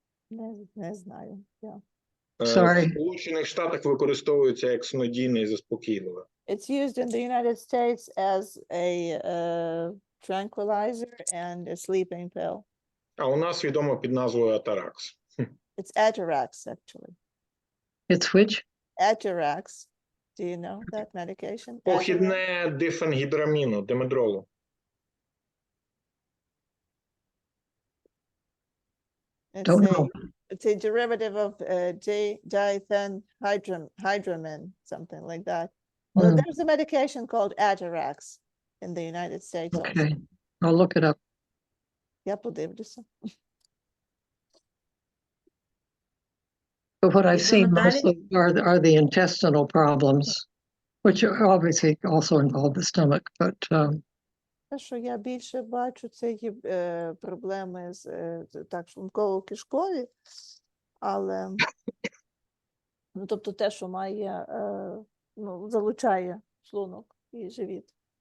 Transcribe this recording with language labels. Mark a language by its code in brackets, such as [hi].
[uk] Не знаю, [en] yeah. Sorry. [uk] В Сполучених Штатах використовується як снодійне і заспокійливе. [en] It's used in the United States as a tranquilizer and a sleeping pill. [uk] А у нас відомо під назвою Atarax. [en] It's Atarax, actually. It's which? Atarax. Do you know that medication? Atarax? [uk] Похідне дифенгідраміну, димедролу. [en] It's a derivative of diphenhydramine, something like that. Well, there's a medication called Atarax in the United States. Okay, Also. I'll look it up. [uk] Я подивлюся. [en] But what I've seen Madali? mostly are the intestinal problems, which obviously also involve the stomach, but [uk] Те, що я більше бачу, це є проблеми з так, шлунково-кишкові, але тобто те, що має, залучає шлунок і живіт.